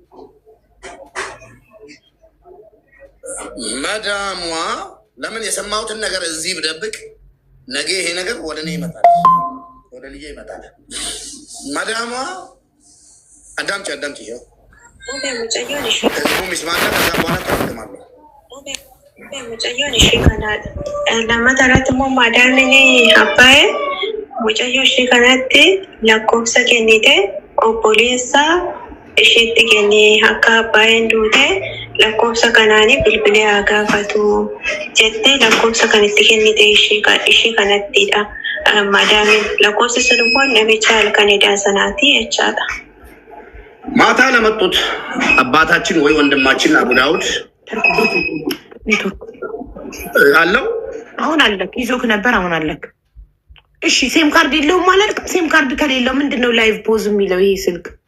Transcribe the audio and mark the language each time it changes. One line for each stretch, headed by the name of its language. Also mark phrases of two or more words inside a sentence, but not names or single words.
Amharic: መዳሟ ለምን የሰማሁትን ነገር እዚህ ብደብቅ ነገ ይሄ ነገር ወደ እኔ ይመጣል፣ ወደ ልጄ ይመጣል። መዳሟ አዳምጪ ይኸው ህዝቡ ሚስማና ከዛ በኋላ ተጠቅማለሁ
Oromo: mucayyoon ishee kanaadha. Lammata irratti immoo madaamni abbaa mucayyoo ishee kanatti lakkoofsa kennite obboleessa isheetti kenne akka abbaan duute lakkoofsa kanaanii bilbilee haa gaafatu jettee lakkoofsa kanitti kennite ishee kanattidha. Madaamin lakkoofsa sun immoo namicha halkan edaa sanaati jechaadha.
Amharic: ማታ ለመጡት አባታችን ወይ ወንድማችን አቡ ዳውድ አለው። አሁን አለክ ይዞክ ነበር፣ አሁን አለክ። እሺ
English: SIM card
Amharic: የለውም ማለት
English: SIM card
Amharic: ከሌለው ምንድነው
English: live pause
Amharic: የሚለው? ይሄ ስልክ